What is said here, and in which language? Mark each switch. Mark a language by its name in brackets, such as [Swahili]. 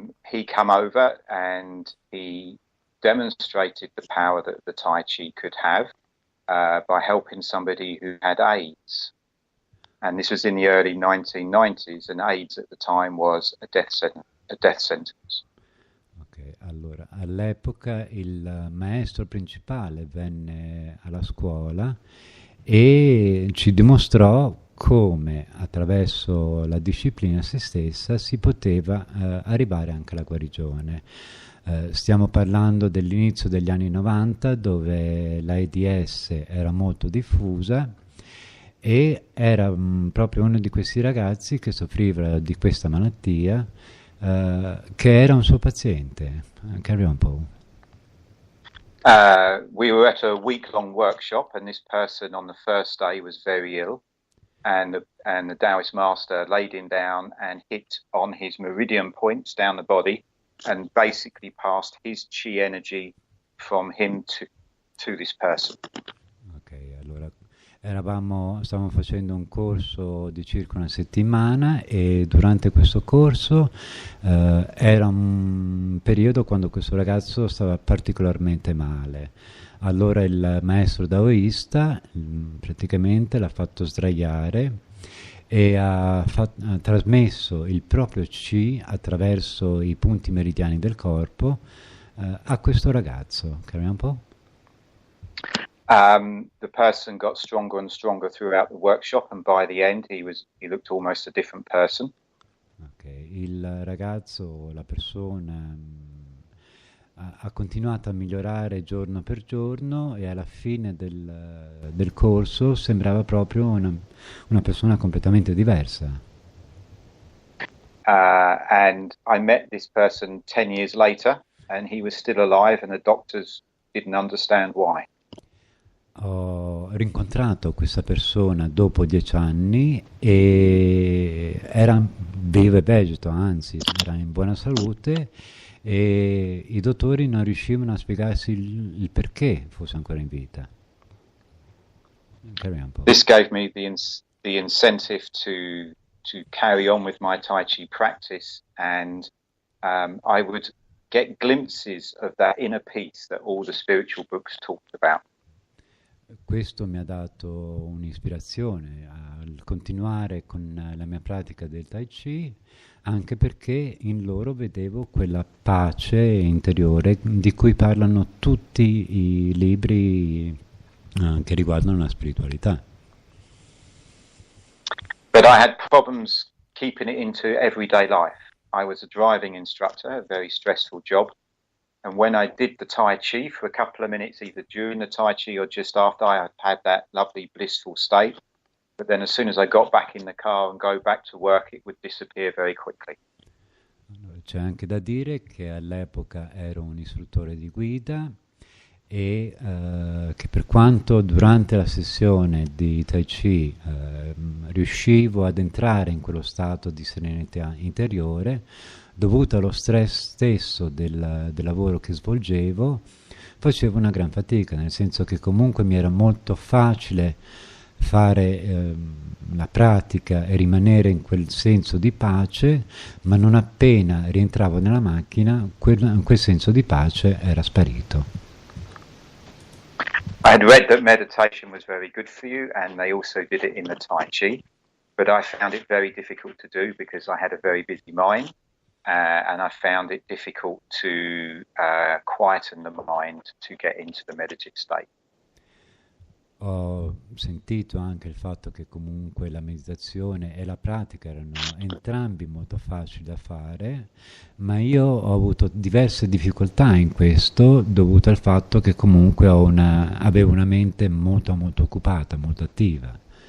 [English] He came over and he demonstrated the power that the Tai Chi could have by helping somebody who had AIDS. And this was in the early 1990s, and AIDS at the time was a death sentence. [Italian] Ok, allora, all'epoca il maestro principale venne alla scuola e ci dimostrò come attraverso la disciplina se stessa si poteva arrivare anche alla guarigione. Stiamo parlando dell'inizio degli anni 90 dove l'AIDS era molto diffusa e era proprio uno di questi ragazzi che soffriva di questa malattia che era un suo paziente. [English] Carry on, Paul. We were at a week-long workshop and this person on the first day was very ill. And the Taoist master laid him down and hit on his meridian points down the body and basically passed his chi energy from him to this person. [Italian] Ok, allora stavamo facendo un corso di circa una settimana e durante questo corso era un periodo quando questo ragazzo stava particolarmente male. Allora il maestro daoista praticamente l'ha fatto sdraiare e ha trasmesso il proprio chi attraverso i punti meridiani del corpo a questo ragazzo. Capiamo un po'? [English] The person got stronger and stronger throughout the workshop, and by the end he looked almost a different person. Okay. [Italian] Il ragazzo, la persona, ha continuato a migliorare giorno per giorno e alla fine del corso sembrava proprio una persona completamente diversa. [English] And I met this person 10 years later, and he was still alive, and the doctors didn't understand why. [Italian] Ho rincontrato questa persona dopo 10 anni e era vivo e vegeto, anzi era in buona salute, e i dottori non riuscivano a spiegarsi il perché fosse ancora in vita. [English] Carry on, Paul. This gave me the incentive to carry on with my Tai Chi practice, and I would get glimpses of that inner peace that all the spiritual books talked about. [Italian] Questo mi ha dato un'ispirazione al continuare con la mia pratica del Tai Chi, anche perché in loro vedevo quella pace interiore di cui parlano tutti i libri che riguardano la spiritualità. [English] But I had problems keeping it into everyday life. I was a driving instructor, a very stressful job. And when I did the Tai Chi for a couple of minutes, either during the Tai Chi or just after, I had that lovely blissful state. But then as soon as I got back in the car and go back to work, it would disappear very quickly. [Italian] C'è anche da dire che all'epoca ero un istruttore di guida e che per quanto durante la sessione di Tai Chi riuscivo ad entrare in quello stato di serenità interiore, dovuto allo stress stesso del lavoro che svolgevo, facevo una gran fatica, nel senso che comunque mi era molto facile fare la pratica e rimanere in quel senso di pace, ma non appena rientravo nella macchina, quel senso di pace era sparito. [English] I had read that meditation was very good for you, and they also did it in the Tai Chi, but I found it very difficult to do because I had a very busy mind. And I found it difficult to quieten the mind to get into the meditative state. [Italian] Ho sentito anche il fatto che comunque la meditazione e la pratica erano entrambi molto facili da fare, ma io ho avuto diverse difficoltà in questo dovuto al fatto che comunque avevo una mente molto molto occupata, molto attiva.